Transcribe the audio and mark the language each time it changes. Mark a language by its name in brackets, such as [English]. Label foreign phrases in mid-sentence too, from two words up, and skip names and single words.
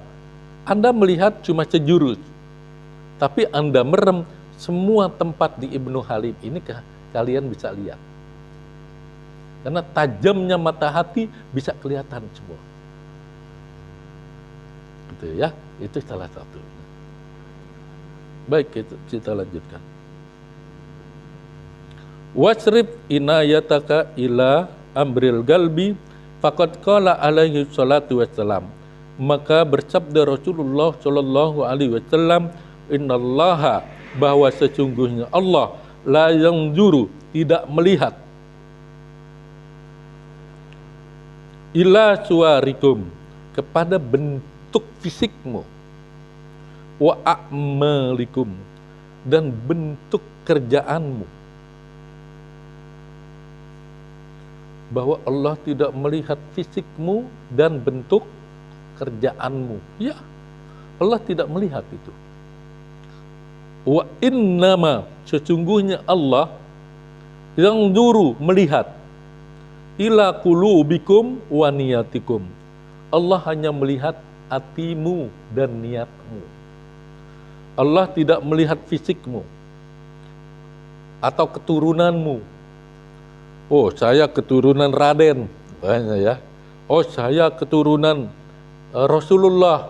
[Indonesian] Anda melihat cuma sejurus, tapi Anda merem semua tempat di Ibnu Halim ini, kalian bisa lihat. Karena tajamnya mata hati bisa kelihatan semua. Gitu ya, itu salah satu. Baik, kita lanjutkan. [Arabic] واصرف عنايتك إلى أمر القلب فقد قال عليه الصلاة والسلام. [Indonesian] Maka bersabda Rasulullah [Arabic] صلى الله عليه وسلم, إن الله, [Indonesian] bahwa sesungguhnya Allah [Arabic] لا ينظر, [Indonesian] tidak melihat, [Arabic] إلى صوركم, [Indonesian] kepada bentuk fisikmu, [Arabic] وأعمالكم, [Indonesian] dan bentuk kerjaanmu. Bahwa Allah tidak melihat fisikmu dan bentuk kerjaanmu. Ya, Allah tidak melihat itu. [Arabic] وإنما, [Indonesian] sesungguhnya Allah yang duru melihat, [Arabic] إلى قلوبكم ونياتكم. [Indonesian] Allah hanya melihat hatimu dan niatmu. Allah tidak melihat fisikmu atau keturunanmu. Oh, saya keturunan Raden, banyak ya. Oh, saya keturunan Rasulullah.